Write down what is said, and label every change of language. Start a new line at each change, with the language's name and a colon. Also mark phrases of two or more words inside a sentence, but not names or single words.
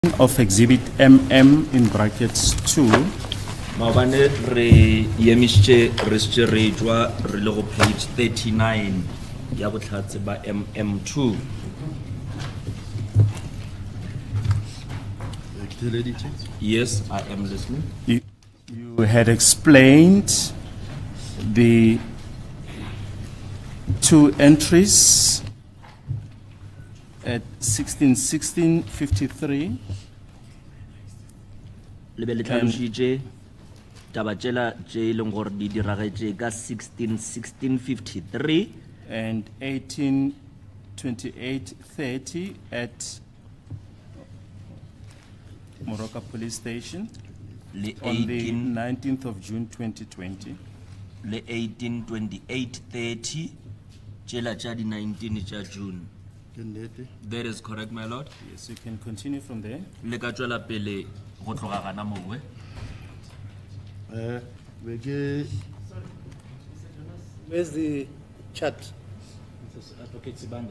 English: of Exhibit MM in brackets 2
Tswana: Maobane re yemische re jwa re le go page 39 ya botlhatse ba MM2.
English: Yes, I am listening. You had explained the two entries at 16:53
Tswana: Le be le tlhalositse taba tsela tse e leng gore di diragetse ka 16:53
English: and 18:28:30 at Moroka Police Station
Tswana: le
English: on the 18 19th of June 2020.
Tswana: le 18:28:30 tsela tsa di 19 tsa June.
English: That is correct, my lord. Yes, you can continue from there.
Tswana: Le ka tswela pele go tloga gana mowe.
English: Where's the chat? Advocate Sibanda.